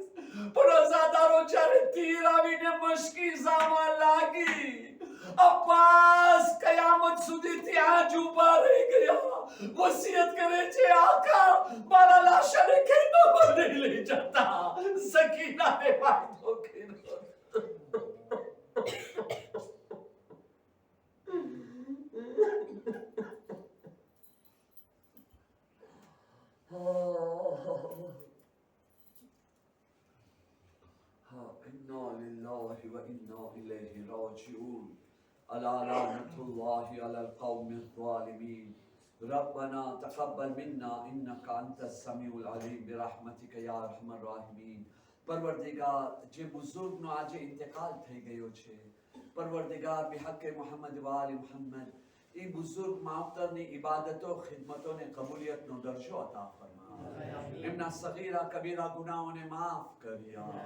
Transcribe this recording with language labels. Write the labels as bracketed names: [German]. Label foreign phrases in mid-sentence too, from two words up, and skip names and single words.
[Gujarati] પણ અઝાદારો જ્યારે તીર આવીને મશકીઝામાં લાગી, અબ્બાસ કયામત સુધી ત્યાં જ ઊભા રહી ગયા. વસિયત કરે છે, આકા મારા લાશને ખેતરમાં નહીં લઈ જતા. સકીનાને વાયદો કર્યો. [Arabic] إنا لله وإنا إليه راجعون. ألا لعنة الله على القوم الظالمين. ربنا تقبل منا إنك أنت السميع العليم برحمتك يا أرحم الراحمين. [Gujarati] પરવરદિગાર, જે બુઝુર્ગનો આજે ઇન્તકાલ થઈ ગયો છે, પરવરદિગાર [Arabic] بحق محمد وآل محمد, [Gujarati] એ બુઝુર્ગ માવતરની ઇબાદતો ખિદમતોને કબૂલિયતનો દરજ્જો અતા ફરમા. એમના સગીરા કબીરા ગુનાહોને માફ કર્યા.